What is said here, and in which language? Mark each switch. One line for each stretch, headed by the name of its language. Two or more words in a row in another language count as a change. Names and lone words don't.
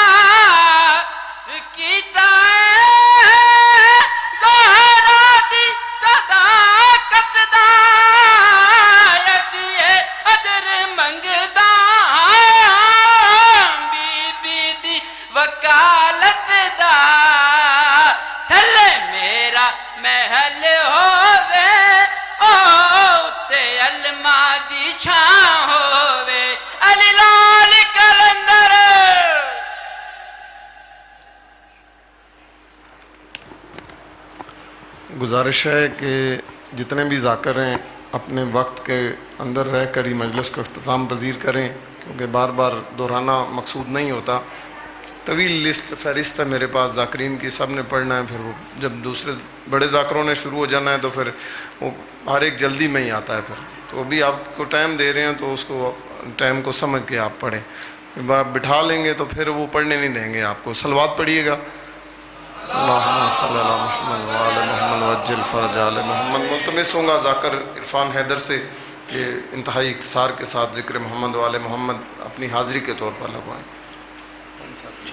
Punjabi: کیتا ہے زہرا دی صداقت دا، یکیے اجر منگدا بی بی دی وکالت دا، تھلے میرا محل ہووے تے علماء دی چھاں ہووے، علی لال کلندر۔
Urdu: گزارش ہے کہ جتنے بھی ذاکر ہیں اپنے وقت کے اندر رہ کر ہی مجلس کو اختتام پذیر کریں، کیونکہ بار بار دہرانا مقصود نہیں ہوتا۔ طویل لسٹ فہرست ہے میرے پاس ذاکرین کی، سب نے پڑھنا ہے، پھر وہ جب دوسرے بڑے ذاکروں نے شروع ہو جانا ہے تو پھر وہ ہر ایک جلدی میں ہی آتا ہے۔ پھر تو ابھی آپ کو ٹائم دے رہے ہیں تو اس کو ٹائم کو سمجھ کے آپ پڑھیں، ایک بار بٹھا لیں گے تو پھر وہ پڑھنے نہیں دیں گے آپ کو۔ صلوات پڑھیے گا۔
Arabic: اللہم صلی اللہ محمد وآل محمد وعجل فرج آل محمد۔
Urdu: ملتمس ہوں گا ذاکر عرفان حیدر سے کہ انتہائی اختصار کے ساتھ ذکر محمد وآل محمد اپنی حاضری کے طور پر لگوائیں۔